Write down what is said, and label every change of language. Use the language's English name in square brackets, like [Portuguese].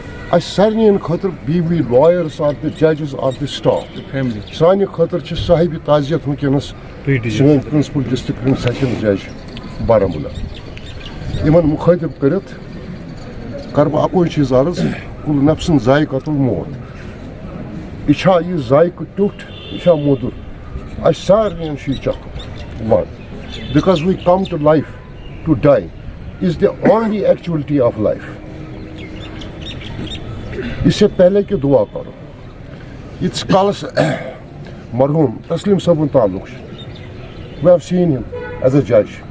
[Kashmiri] اَسہِ سارنٕیَن خٲطرٕ B V لایٲرٕس R دِ ججِز R دِ staff, سانہِ خٲطرٕ چھِ صاحبِ تعزیت وٕنکٮ۪نس سٲنۍ پرنسپل ڈسٹرکٹ سیشن جج بارہمولہ. یِمن مُخٲطب کٔرِتھ کر بہٕ اکوے چیٖز عرض، [Arabic] کُل نفسن ذائقۃ الموت. [Kashmiri] یہِ چھا یہِ ذائقہٕ ٹیوٚٹھ، یہِ چھا موٚدُر؟ اَسہِ سارنٕیَن چھُ یہِ چکھُن. [English] وَن because we come to life to die is the only actuality of life. [Urdu] اس سے پہلے کہ دعا کرو [Kashmiri] یتس کالس مرحوم تسلیم صٲبُن تعلق چھُ. [English] we have seen him as a judge.